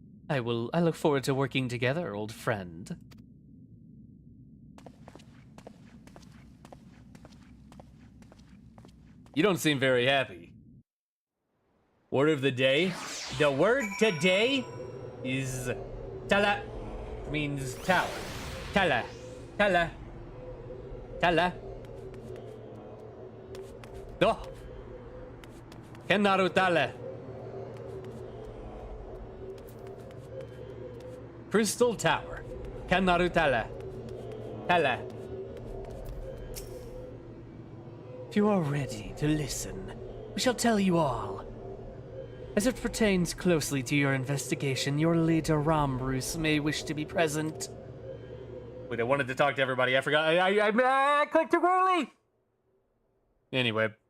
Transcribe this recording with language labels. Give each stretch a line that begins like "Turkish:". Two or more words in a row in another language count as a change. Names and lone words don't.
English: I look forward to working together, old friend. You don't seem very happy. Word of the day? The word today is tala. Means tower. Tala. Tala. Tala. Do. Kennaru tala. Crystal Tower. Kennaru tala. Tala. If you are ready to listen, we shall tell you all. As it pertains closely to your investigation, your leader Rambruce may wish to be present. Wait, I wanted to talk to everybody. I forgot. I clicked too early. Anyway.